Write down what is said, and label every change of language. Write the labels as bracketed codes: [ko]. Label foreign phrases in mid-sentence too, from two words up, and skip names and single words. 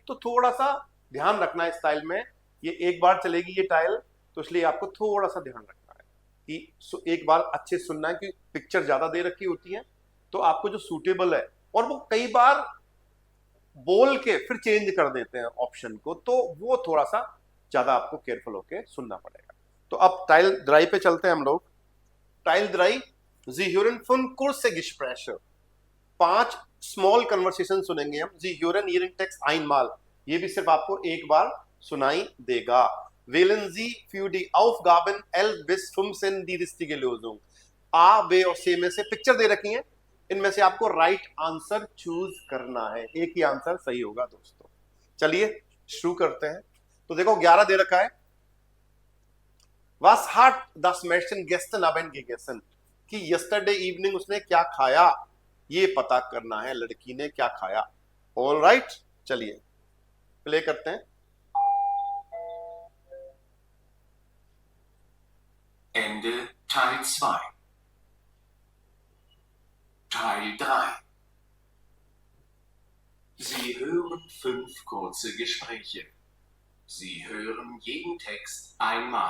[hi] तो थोड़ा सा ध्यान रखना है इस टाइल में, ये एक बार चलेगी ये टाइल, तो इसलिए आपको थोड़ा सा ध्यान रखना है कि एक बार अच्छे सुनना है कि पिक्चर ज्यादा दे रखी होती है, तो आपको जो सूटेबल है, और वो कई बार बोल के फिर चेंज कर देते हैं ऑप्शन को, तो वो थोड़ा सा ज्यादा आपको केयरफुल होके सुनना पड़ेगा। तो अब [de] Teil drei [hi] पे चलते हैं हम लोग। [de] Teil drei Sie hören von kurze Gespräche, 5 [en] small conversation [hi] सुनेंगे हम। [de] Sie hören ihren Text einmal, [hi] ये भी सिर्फ आपको एक बार सुनाई देगा। [de] Wählen Sie für die Aufgaben 11 bis 15 die richtige Lösung, A, [hi] B और C में से पिक्चर दे रखी है, इनमें से आपको राइट आंसर चूज करना है, एक ही आंसर सही होगा दोस्तों। चलिए शुरू करते हैं। तो देखो 11 दे रखा है, [de] Was hat das Mädchen gestern Abend gegessen, [hi] कि [en] yesterday evening [hi] उसने क्या खाया, ये पता करना है लड़की ने क्या खाया। [en] all right, [hi] चलिए प्ले करते हैं। [de] Ende Teil 2. Teil 3. Sie hören 5 kurze Gespräche. Sie hören jeden Text einmal.